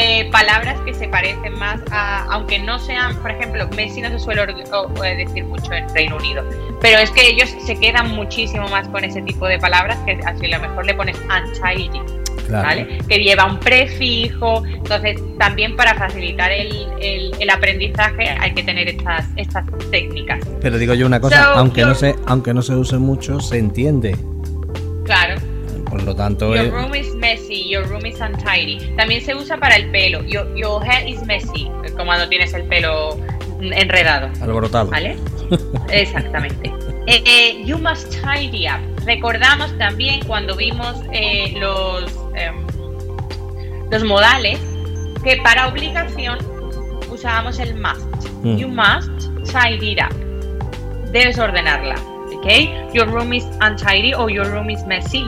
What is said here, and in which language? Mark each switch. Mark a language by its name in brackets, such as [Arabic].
[Spanish] palabras que se parecen más a, aunque no sean, por ejemplo, Messi no se suele decir mucho en Reino Unido, pero es que ellos se quedan muchísimo más con ese tipo de palabras, que así a lo mejor le pones anxiety, claro, ¿vale? Que lleva un prefijo. Entonces, también para facilitar el aprendizaje hay que tener estas técnicas. Pero digo yo una cosa, aunque no se use mucho, se entiende. Claro. Por lo tanto, [English] your room is messy, your room is untidy. [Spanish] También se usa para el pelo. [English] Your hair is messy, [Spanish] como cuando tienes el pelo enredado. Alborotado. ¿Vale? Exactamente. [English] You must tidy up. [Spanish] Recordamos también cuando vimos los modales, que para obligación usábamos el must. [English] Mm. You must tidy it up. [Spanish] Debes ordenarla. [English] Okay. Your room is untidy or your room is messy.